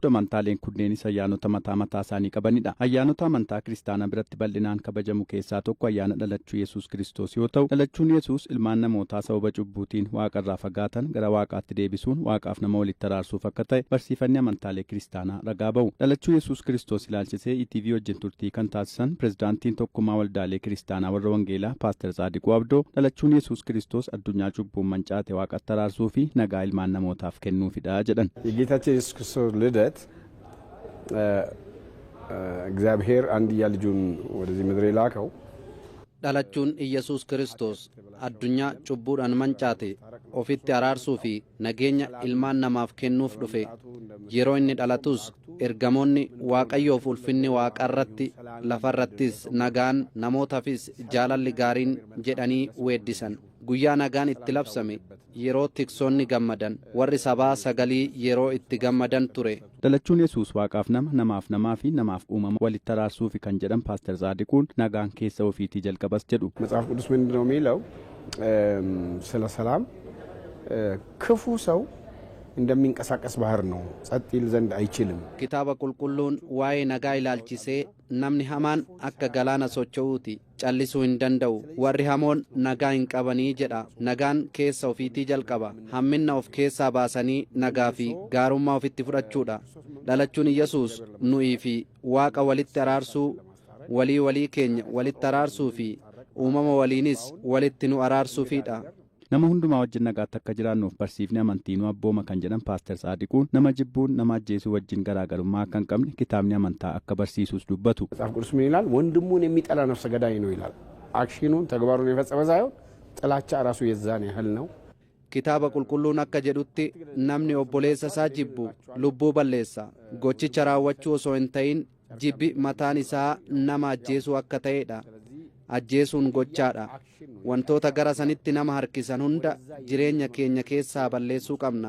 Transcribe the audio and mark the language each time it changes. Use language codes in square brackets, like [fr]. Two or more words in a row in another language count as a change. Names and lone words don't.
[om] Amantaaleen kunneenis ayyaanota mataa isaanii qabanidha. Ayyaanota amantaa kiristaanaa biratti bal'inaan kabajamu keessaa tokko ayyaana dhalachuu Yesuus Kiristoos yoo ta'u, dhalachuun Yesuus ilmaan namootaa sababa cubbuutiin waaqarraa fagaatan gara waaqaatti deebisuun waaqaaf nama walitti araarsuuf akka ta'e barsiifanni amantaalee kiristaanaa ragaa ba'u. Dhalachuu Yesuus Kiristoos ilaalchisee ETV wajjin turtii kan taasisan pireezidaantiin tokkummaa waldaalee kiristaanaa warra wangeelaa Paaster Tsaadiquu Abdoo dhalachuu Yesuus Kiristoos addunyaa cubbuun mancaate waaqatti araarsuu fi nagaa ilmaan namootaaf kennuuf [am] የጌታችን ኢየሱስ ክርስቶስ ልደት እግዚአብሔር አንድያ ልጁን ወደዚህ ምድር የላከው [om] dhalachuun Iyyasuus Kiristoos addunyaa cubbuudhaan mancaate ofitti araarsuu fi nageenya ilmaan namaaf kennuuf dhufe. Yeroo inni dhalatus ergamoonni Waaqayyoof ulfinni waaqarratti lafarrattis nagaan namootaafis jaalalli gaariin jedhanii weeddisan. Guyyaa nagaan itti labsame yeroo tiksoonni gammadan warri sabaa sagalii yeroo itti gammadan ture. Dhalachuun Yesuus waaqaaf namaaf namaa fi namaaf uumama walitti araarsuu fi kan jedhan Paaster Tsaadiquun nagaan keessa ofiitii jalqabas jedhu. [am] መጽሐፍ ቅዱስ ምንድነው የሚለው? ስለ ሰላም ክፉ ሰው እንደሚንቀሳቀስ ባህር ነው፣ ጸጥ ይል ዘንድ አይችልም። [om] Kitaaba qulqulluun waa'ee nagaa ilaalchisee namni hamaan akka galaana socho'uuti callisuu hin danda'u. Warri hamoon nagaa hin qabanii jedha. Nagaan keessa ofiitii jalqaba. Hamminna of keessaa baasanii nagaa fi gaarummaa ofitti fudhachuudha. Dhalachuun Yesuus nu'ii fi waaqa walitti araarsuu, walii keenya walitti araarsuu fi uumama waliinis walitti nu araarsuufidha. Nama hundumaa wajjin nagaatti akka jiraannuuf barsiifni amantiinuu abbooma kan jedhan Paaster Tsaadiquun nama jibbuun nama ajjeesuu wajjin garaagarummaa akka hin qabne kitaabni amantaa akka barsiisuus dubbatu. [am] መጽሐፍ ቅዱስ ምን ይላል? ወንድሙን የሚጠላ ነፍሰ ገዳይ ነው ይላል። አክሽኑን ተግባሩን የፈጸመ ሳይሆን ጥላቻ ራሱ የዛን ያህል ነው። [om] Kitaaba qulqulluun akka jedhutti namni obboleessa isaa jibbu lubbuu balleessa. Gochicha raawwachuu osoo hin ta'in jibbi mataan isaa nama ajjeesuu akka ta'edha. Ajjeesuun gochaadha. Wantoota gara sanitti nama harkisan hunda jireenya keenya keessaa balleessuu qabna.